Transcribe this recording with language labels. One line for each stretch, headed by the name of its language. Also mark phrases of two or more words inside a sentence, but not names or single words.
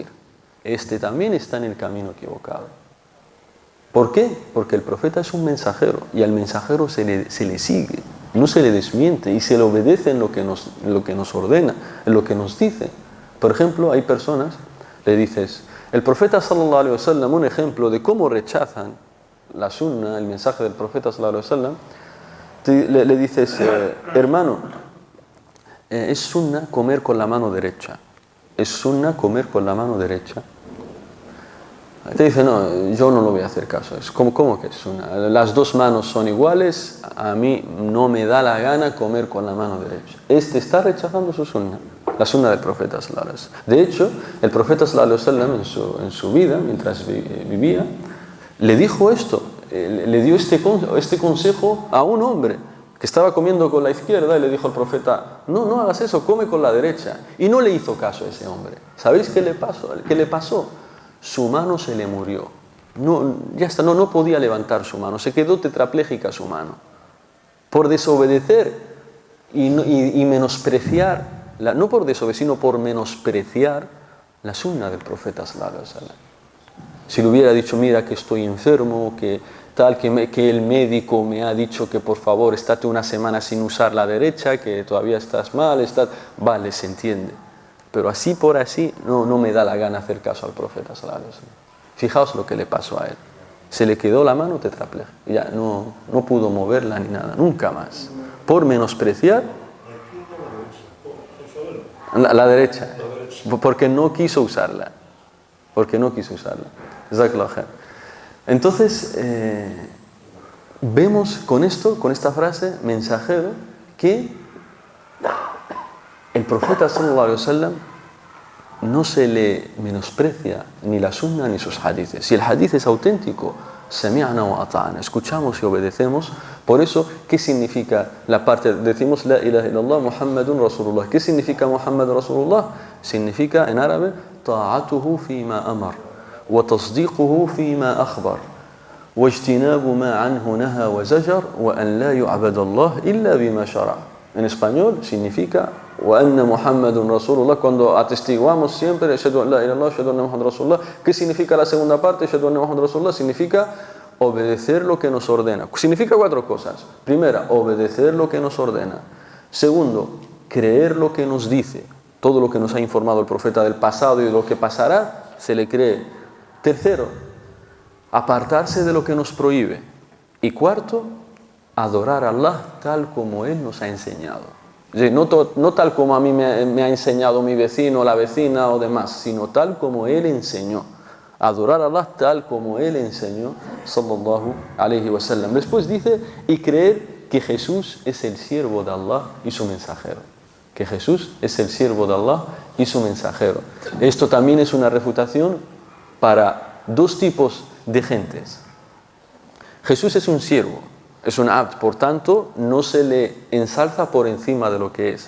Spanish: Este también está en el camino equivocado. ¿Por qué? Porque el profeta es un mensajero y al mensajero se le sigue, no se le desmiente y se le obedece en lo que nos ordena, en lo que nos dice. Por ejemplo, hay personas, le dices, el profeta
Arabic: صلى الله عليه وسلم,
Spanish: un ejemplo de cómo rechazan la sunna, el mensaje del profeta
Arabic: صلى الله عليه وسلم,
Spanish: le dices, hermano, es sunna comer con la mano derecha. Es sunna comer con la mano derecha. Te dice, no, yo no lo voy a hacer caso. Es ¿cómo que es sunna? Las dos manos son iguales, a mí no me da la gana comer con la mano derecha. Este está rechazando su sunna, la sunna del profeta
Arabic: صلى الله عليه وسلم.
Spanish: De hecho, el profeta
Arabic: صلى الله عليه وسلم
Spanish: en su vida, mientras vivía, le dijo esto, le dio este consejo a un hombre que estaba comiendo con la izquierda y le dijo al profeta, no hagas eso, come con la derecha. Y no le hizo caso a ese hombre. ¿Sabéis qué le pasó? Su mano se le murió. Ya está, no podía levantar su mano, se quedó tetrapléjica su mano. Por desobedecer y menospreciar, no por desobedecer, sino por menospreciar la sunna del profeta
Arabic: صلى الله عليه وسلم.
Spanish: Si le hubiera dicho, mira que estoy enfermo, que el médico me ha dicho que por favor estate una semana sin usar la derecha, que todavía estás mal, vale, se entiende. Pero así por así no me da la gana hacer caso al profeta
Arabic: صلى الله عليه وسلم.
Spanish: Fijaos lo que le pasó a él. Se le quedó la mano tetrapléjica. Ya no pudo moverla ni nada, nunca más. Por menospreciar la derecha. Porque no quiso usarla.
Arabic: جزاك الله خير.
Spanish: Entonces, vemos con esta frase, mensajero, que el profeta
Arabic: صلى الله عليه وسلم
Spanish: no se le menosprecia ni la sunna ni sus hadices. Si el hadith es auténtico,
Arabic: سمعنا وأطعنا,
Spanish: escuchamos y obedecemos. Por eso, ¿qué significa la parte? Decimos
Arabic: لا إله إلا الله محمد رسول الله.
Spanish: ¿Qué significa
Arabic: محمد رسول الله?
Spanish: Significa en árabe
Arabic: طاعته فيما أمر وتصديقه فيما أخبر واجتناب ما عنه نهى وزجر وأن لا يعبد الله إلا بما شرع'.
Spanish: En español significa
Arabic: وأن محمدا رسول الله,
Spanish: cuando atestiguamos siempre
Arabic: أشهد أن لا إله إلا الله أشهد أن محمدا رسول الله.
Spanish: ¿Qué significa la segunda parte?
Arabic: أشهد أن محمدا رسول الله
Spanish: significa obedecer lo que nos ordena. Significa 4 cosas. Primera, obedecer lo que nos ordena. Segundo, creer lo que nos dice. Todo lo que nos ha informado el profeta del pasado y de lo que pasará, se le cree. Tercero, apartarse de lo que nos prohíbe. Y cuarto, adorar a Allah tal como Él nos ha enseñado. Es decir, no tal como a mí me ha enseñado mi vecino, la vecina o demás, sino tal como Él enseñó. Adorar a Allah tal como Él enseñó,
Arabic: صلى الله عليه وسلم.
Spanish: Después dice, y creer que Jesús es el siervo de Allah y su mensajero. Que Jesús es el siervo de Allah y su mensajero. Esto también es una refutación para 2 tipos de gentes. Jesús es un siervo, es un abd, por tanto no se le ensalza por encima de lo que es.